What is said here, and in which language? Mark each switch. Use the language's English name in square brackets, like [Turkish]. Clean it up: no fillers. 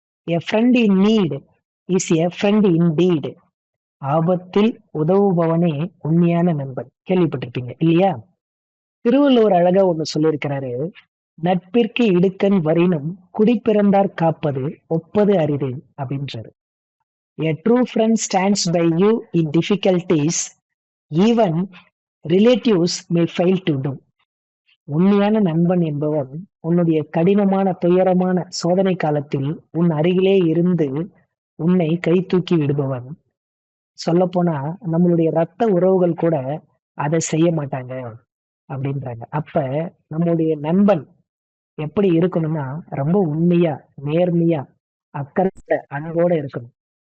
[English] "A friend in need is a friend indeed." [Tamil] ஆபத்தில் உதவுபவனே உண்மையான நண்பன். கேள்விப்பட்டிருப்பீங்க இல்லையா? திருவள்ளுவர் அழகா ஒண்ணு சொல்லியிருக்கிறாரு. "நட்பிற்கு இடுக்கண் வரினும் குடிப்பிறந்தார் காப்பது ஒப்பது அரிது" அப்படின்றாரு. [English] "A true friend stands by you in difficulties, even relatives may fail to do." [Tamil] உண்மையான நண்பன் என்பவன் உன்னுடைய கடினமான, துயரமான சோதனை காலத்தில் உன் அருகிலே இருந்து உன்னை கை தூக்கி விடுபவன். சொல்லப்போனா நம்மளுடைய ரத்த உறவுகள் கூட அத செய்ய மாட்டாங்க அப்படின்றாங்க. அப்ப நம்முடைய நண்பன் எப்படி இருக்கணும்னா, ரொம்ப உண்மையா, நேர்மையா, அக்கறையோட, அன்போட இருக்கணும்.